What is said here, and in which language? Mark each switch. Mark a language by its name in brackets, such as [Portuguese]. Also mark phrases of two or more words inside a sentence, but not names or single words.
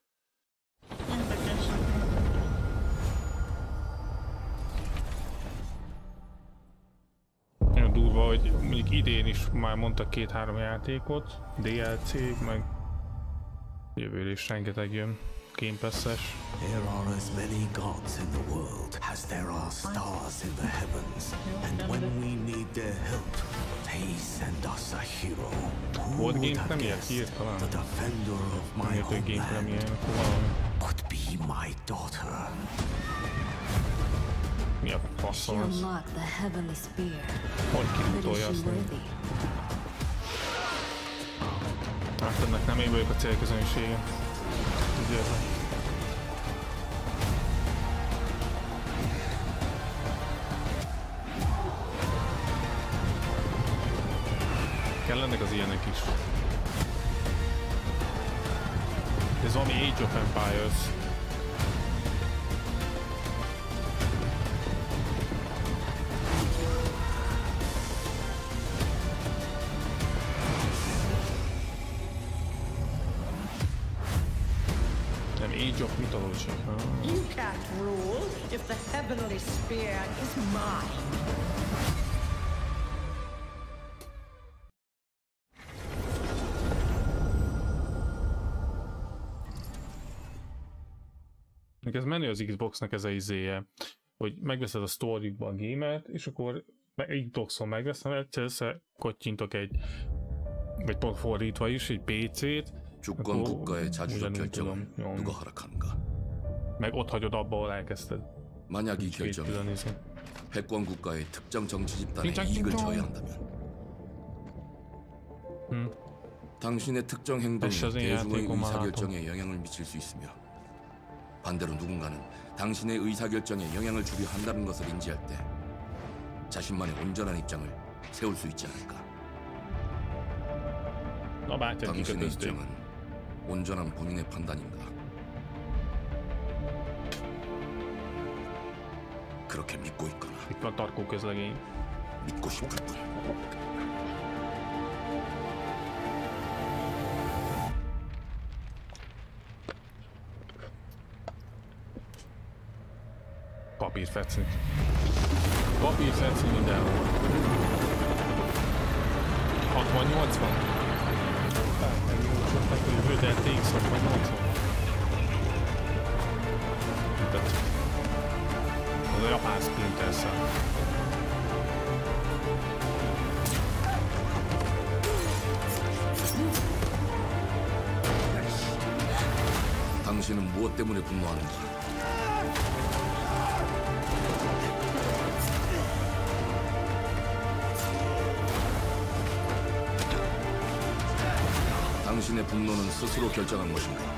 [Hungarian] Nagyon durva, hogy mondjuk idén is már mondtak 2-3 játékot, DLC-k, meg jövőre is rengeteg jön. Game Pass-es. [English] There are as many gods in the world as there are stars in the heavens, and when we need their help, they send us a hero. [Hungarian] Volt Game Premier? Kiírt talán? [English] The defender of my homeland could be my daughter. [Hungarian] Mi a faszom az? Hogy kirútolja azt nem? Hát ennek nem én vagyok a célközönsége. Tudjátok. Kellenek az ilyenek is. Ez valami Age of Empires. Age of Mythology. [English] You can't rule if the heavenly spear is mine. [Hungarian] Ez menő az Xboxnak ez a izéje, hogy megveszed a Store-jukba a gémet, és akkor Xboxon megveszem, egyszer kottyintok egy, vagy pont fordítva is, egy PC-t, [Korean] 주권 국가의 자주적 결정을 누가 허락하는가? [Hungarian] meg ott hagyod abba, ahol elkezdted. [Korean] 만약 이 결정이 패권 국가의 특정 정치 집단의 이익을 저해한다면 당신의 특정 행동이 대중의 의사결정에 영향을 미칠 수 있으며 반대로 누군가는 당신의 의사결정에 영향을 주려 한다는 것을 인지할 때 자신만의 온전한 입장을 세울 수 있지 않을까? 당신의 입장은 온전한 본인의 판단인가? 그렇게 믿고 있거나 믿고 싶을 뿐. [Hungarian] Papírfecni. Papírfecni mindenhol. 60-80? Tehát jövő, de TX 60-80. Tehát az a japán Splinter-szel. [Korean] 당신은 무엇 때문에 분노하는지. 당신의 분노는 스스로 결정한 것인가?